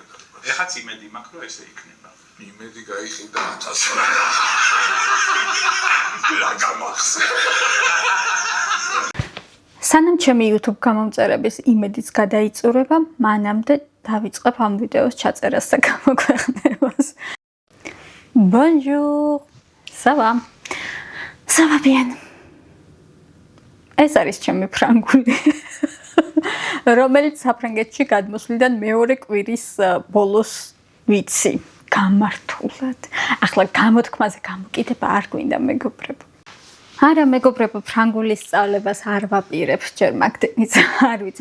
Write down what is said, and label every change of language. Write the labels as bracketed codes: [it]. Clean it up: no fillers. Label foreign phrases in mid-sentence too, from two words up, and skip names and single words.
[ka] ეხაც იმედი მაქვს რომ ესე იქნება. იმედი გაიხიდა 1000. რა გამახსენე. სანამ ჩემი YouTube გამომწერების იმედიც გადაიწურება, მანამდე დავიწყებ ამ ვიდეოს ჩაწერას და გამოქვეყნებას. [fr] Bonjour. Ça va? Ça va bien. [ka] ეს არის ჩემი ფრანგული, რომელიც საფრანგეთში გადმოსვლიდან მეორე კვირის ბოლოს ვიცი. გამართულად. ახლა გამოთქმაზე გამოკიდება არ გვინდა მეგობრებო. არა მეგობრებო, ფრანგულის სწავლებას არ ვაპირებ, ჯერ მაგდენიც არ ვიცი.